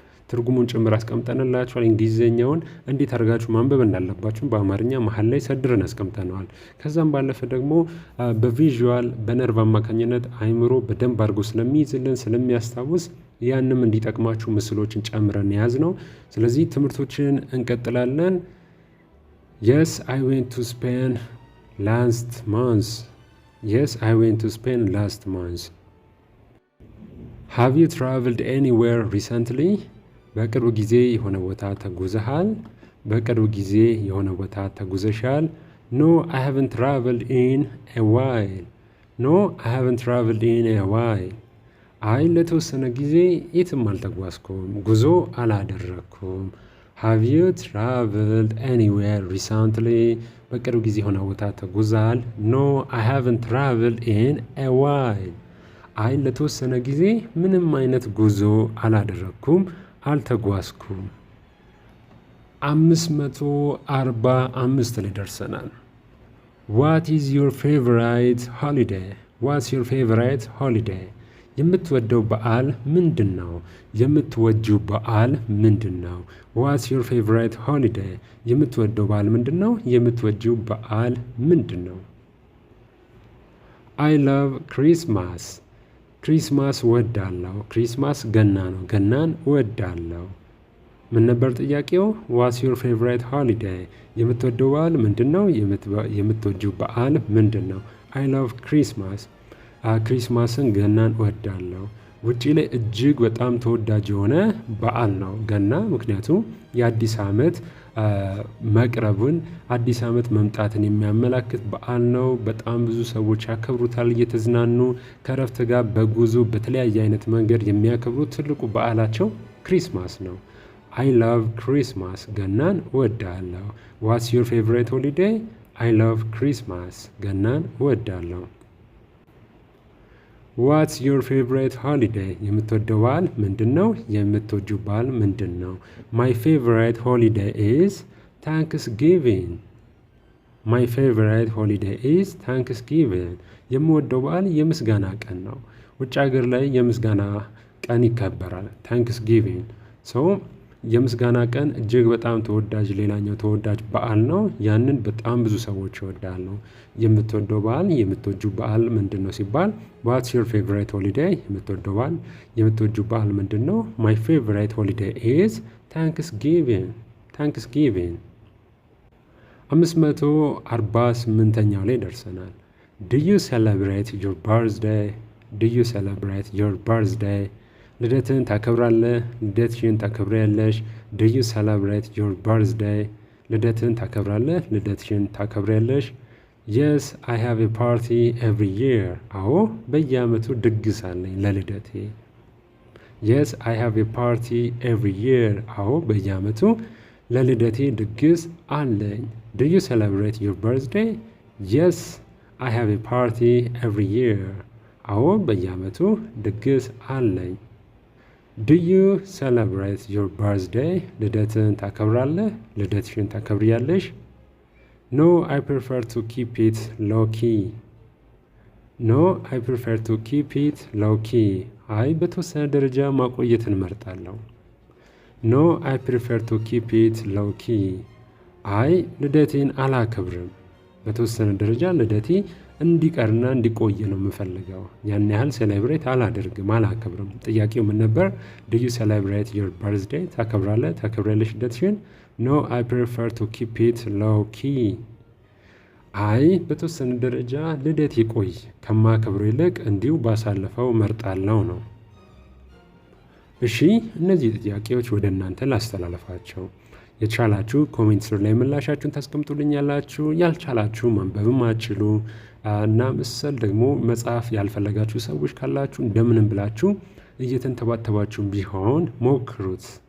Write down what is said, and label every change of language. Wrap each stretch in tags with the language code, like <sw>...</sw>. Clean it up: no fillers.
<am>ትርጉሙን ጭምር አስቀምጠንላችኋል። እንግሊዝኛውን እንዴት አድርጋችሁ ማንበብ እንዳለባችሁ በአማርኛ መሀል ላይ ሰድረን አስቀምጠነዋል። ከዛም ባለፈ ደግሞ በቪዥዋል በነርቭ አማካኝነት አይምሮ በደንብ አድርጎ ስለሚይዝልን ስለሚያስታውስ ያንም እንዲጠቅማችሁ ምስሎችን ጨምረን ያዝ ነው። ስለዚህ ትምህርቶችን እንቀጥላለን።</am> <en>Yes, I went to Spain last month. Yes, I went to Spain last month. Have you traveled anywhere recently?</en> <am>በቅርብ ጊዜ የሆነ ቦታ ተጉዘሃል? በቅርብ ጊዜ የሆነ ቦታ ተጉዘሻል?</am> <en>No, I haven't traveled in a while. No, I haven't traveled in a while.</en> <am>አይ ለተወሰነ ጊዜ የትም አልተጓዝኩም፣ ጉዞ አላደረኩም።</am> <en>Have you traveled anywhere recently?</en> <am>በቅርብ ጊዜ የሆነ ቦታ ተጉዘሃል?</am> <en>No, I haven't traveled in a while.</en> <am>አይ ለተወሰነ ጊዜ ምንም አይነት ጉዞ አላደረኩም፣ አልተጓዝኩም። 545 ላይ ደርሰናል።</am> <en>What is your favorite holiday? What's your favorite holiday?</en> <am>የምትወደው በዓል ምንድን ነው? የምትወጂው በዓል ምንድን ነው?</am> <en>What's your favorite holiday?</en> <am>የምትወደው በዓል ምንድን ነው? የምትወጂው በዓል ምንድን ነው?</am> <en>I love Christmas.</en> <am>ክሪስማስ እወዳለሁ። ክሪስማስ ገና ነው። ገናን እወዳለሁ። ምን ነበር ጥያቄው?</am> <en>What's your favorite holiday?</en> <am>የምትወደው በዓል ምንድን ነው? የምትወጂው በዓል ምንድን ነው?</am> <en>I love Christmas.</en> <am>ክሪስማስን ገናን እወዳለሁ። ውጪ ላይ እጅግ በጣም ተወዳጅ የሆነ በዓል ነው ገና። ምክንያቱም የአዲስ ዓመት መቅረቡን አዲስ ዓመት መምጣትን የሚያመላክት በዓል ነው። በጣም ብዙ ሰዎች ያከብሩታል እየተዝናኑ ከረፍት ጋር በጉዞ በተለያየ አይነት መንገድ የሚያከብሩት ትልቁ በዓላቸው ክሪስማስ ነው።</am> <en>I love Christmas.</en> <am>ገናን እወዳለሁ።</am> <en>What's your favorite holiday? I love Christmas.</en> <am>ገናን እወዳለሁ።</am> <en>What's your favorite holiday?</en> <am>የምትወደው በዓል ምንድን ነው? የምትወጂው በዓል ምንድን ነው?</am> <en>My favorite holiday is Thanksgiving. My favorite holiday is Thanksgiving.</en> <am>የምወደው በዓል የምስጋና ቀን ነው። ውጭ ሀገር ላይ የምስጋና ቀን ይከበራል። Thanksgiving. So የምስጋና ቀን እጅግ በጣም ተወዳጅ ሌላኛው ተወዳጅ በዓል ነው። ያንን በጣም ብዙ ሰዎች ይወዳሉ። የምትወደው በዓል የምትወጂው በዓል ምንድን ነው ሲባል</am> <en>What's your favorite holiday?</en> <am>የምትወደው በዓል የምትወጂው በዓል ምንድን ነው?</am> <en>My favorite holiday is Thanksgiving.</en> <am>Thanksgiving. 548ኛው ላይ ደርሰናል።</am> <en>Do you celebrate your birthday? Do you celebrate your birthday?</en> <am>ልደትን ታከብራለህ? ልደትሽን ታከብሪያለሽ?</am> <en>Do you celebrate your birthday?</en> <am>ልደትን ታከብራለህ? ልደትሽን ታከብሪያለሽ?</am> <en>Yes, I have a party every year.</en> <am>አዎ በየዓመቱ ድግስ አለኝ ለልደቴ።</am> <en>Yes, I have a party every year.</en> <am>አዎ በየዓመቱ ለልደቴ ድግስ አለኝ።</am> <en>Do you celebrate your birthday? Yes, I have a party every year.</en> <am>አዎ በየዓመቱ ድግስ አለኝ።</am> <en>Do you celebrate your birthday?</en> <am>ልደትን ታከብራለህ? ልደትሽን ታከብሪያለሽ?</am> <en>No, I prefer to keep it low key. No, I prefer to keep it low key.</en> <am>አይ በተወሰነ ደረጃ ማቆየትን እመርጣለሁ።</am> <en>No, I prefer to keep it low key.</en> <am>አይ ልደቴን አላከብርም። በተወሰነ ደረጃ ልደቴ እንዲቀርና እንዲቆይ ነው የምፈልገው። ያን ያህል ሴሌብሬት አላደርግም፣ አላከብርም። ጥያቄው ምን ነበር?</am> <en>Do you celebrate your birthday?</en> <am>ታከብራለህ? ታከብሪያለሽ ልደትሽን?</am> <en>No, I prefer to keep it low key.</en> <am>አይ በተወሰነ ደረጃ ልደት ይቆይ ከማከብረው ይልቅ እንዲሁ ባሳለፈው መርጣለሁ ነው። እሺ እነዚህ ጥያቄዎች ወደ እናንተ ላስተላለፋቸው። የቻላችሁ ኮሜንት ስር ላይ ምላሻችሁን ታስቀምጡልኛላችሁ። ያልቻላችሁ ማንበብም አትችሉ እና መሰል ደግሞ መጽሐፍ ያልፈለጋችሁ ሰዎች ካላችሁ እንደምንም ብላችሁ እየተንተባተባችሁ ቢሆን ሞክሩት።</am>